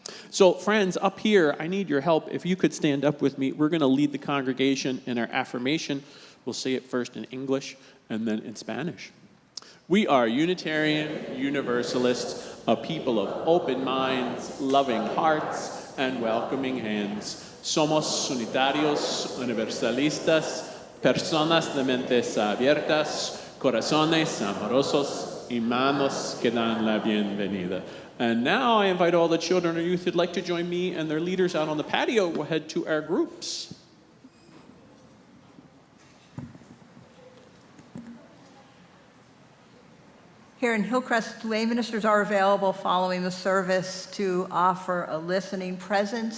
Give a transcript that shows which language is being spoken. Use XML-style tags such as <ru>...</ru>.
<en>So friends, up here, I need your help. If you could stand up with me, we're going to lead the congregation in our affirmation. We'll say it first in English and then in Spanish. We are Unitarian Universalists, a people of open minds, loving hearts, and welcoming hands.</en> <es>Somos unitarios, universalistas, personas de mentes abiertas, corazones amorosos y manos que dan la bienvenida.</es> <en>And now I invite all the children or youth who'd like to join me and their leaders out on the patio. We'll head to our groups. Here in Hillcrest, lay ministers are available following the service to offer a listening presence.</en>